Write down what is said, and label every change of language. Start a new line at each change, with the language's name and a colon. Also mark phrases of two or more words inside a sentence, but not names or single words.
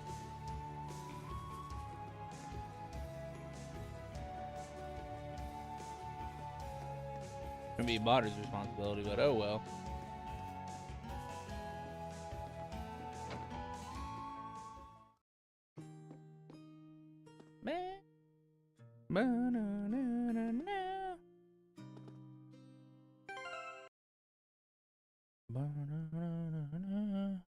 English: Gonna be modder's responsibility, but oh well. Man. Ba-na-na-na-na. Ba-na-na-na-na.